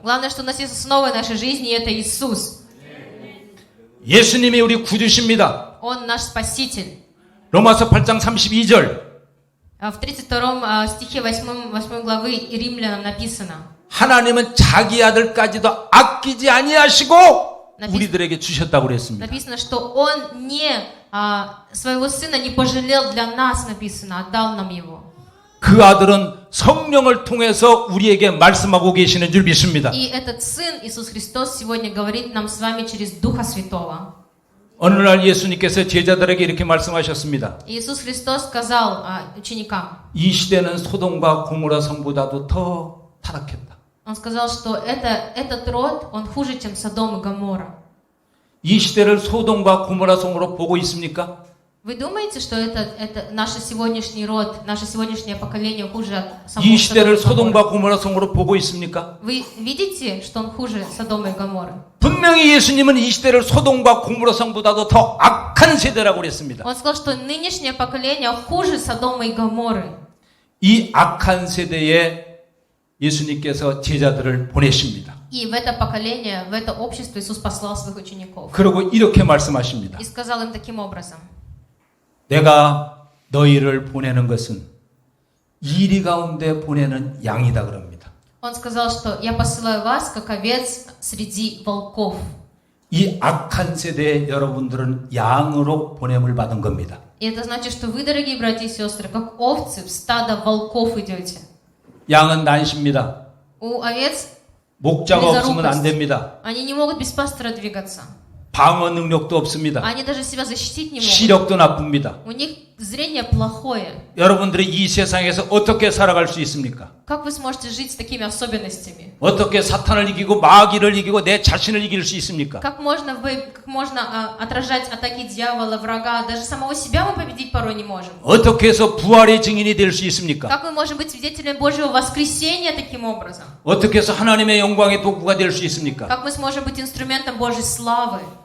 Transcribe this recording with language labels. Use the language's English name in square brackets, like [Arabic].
[Russian] Главное, что у нас есть основа нашей жизни, и это Иисус. [Korean] 예수님이 우리 구주십니다. [Russian] Он наш Спаситель. [Korean] 로마서 8장 32절. [Russian] В 32 стихе 8 главы Римлянам написано. [Korean] 하나님은 자기 아들까지도 아끼지 아니하시고 우리들에게 주셨다고 그랬습니다. [Russian] Написано, что Он своего Сына не пожалел для нас, написано, отдал нам Его. [Korean] 그 아들은 성령을 통해서 우리에게 말씀하고 계시는 줄 믿습니다. [Russian] И этот Сын, Иисус Христос, сегодня говорит нам с вами через Духа Святого. [Korean] 어느 날 예수님께서 제자들에게 이렇게 말씀하셨습니다. [Russian] Иисус Христос сказал ученикам, [Korean] 이 시대는 소돔과 고모라 성보다도 더 타락했다. [Russian] Он сказал, что этот род, он хуже, чем Содом и Гоморра. [Korean] 이 시대를 소돔과 고모라 성으로 보고 있습니까? [Russian] Вы думаете, что это наш сегодняшний род, наше сегодняшнее поколение хуже от [Korean] 이 시대를 [Russian] и Гоморры? [Korean] 소돔과 고모라 성으로 보고 있습니까? [Russian] Вы видите, что он хуже Содома и Гоморры? [Korean] 분명히 예수님은 이 시대를 소돔과 고모라 성보다도 더 악한 세대라고 그랬습니다. [Russian] Он сказал, что нынешнее поколение хуже Содома и Гоморры. [Korean] 이 악한 세대에 예수님께서 제자들을 보내십니다. [Russian] И в это поколение, в это общество Иисус послал своих учеников. [Korean] 그리고 이렇게 말씀하십니다. [Russian] И сказал им таким образом. [Korean] 내가 너희를 보내는 것은 이리 가운데 보내는 양이다 그럽니다. [Russian] Он сказал, что я посылаю вас, как овец среди волков. [Korean] 이 악한 세대에 여러분들은 양으로 보냄을 받은 겁니다. [Russian] И это значит, что вы, дорогие братья и сестры, как овцы в стадо волков идете. [Korean] 양은 난시입니다. [Russian] У овец [Korean] 목자가 없으면 안 됩니다. [Russian] они не могут без пастора двигаться. [Korean] 방어 능력도 없습니다. [Russian] Они даже себя защитить не могут. [Korean] 시력도 나쁩니다. [Russian] У них зрение плохое. [Korean] 여러분들이 이 세상에서 어떻게 살아갈 수 있습니까? [Russian] Как вы сможете жить с такими особенностями? [Korean] 어떻게 사탄을 이기고 마귀를 이기고 내 자신을 이길 수 있습니까? [Russian] Как можно отражать атаки дьявола, врага? Даже самого себя мы победить порой не можем. [Korean] 어떻게 해서 부활의 증인이 될 수 있습니까? [Russian] Как мы можем быть свидетелями Божьего воскресения таким образом? [Korean] 어떻게 해서 하나님의 영광의 도구가 될 수 있습니까? [Russian] Как мы сможем быть инструментом Божьей славы?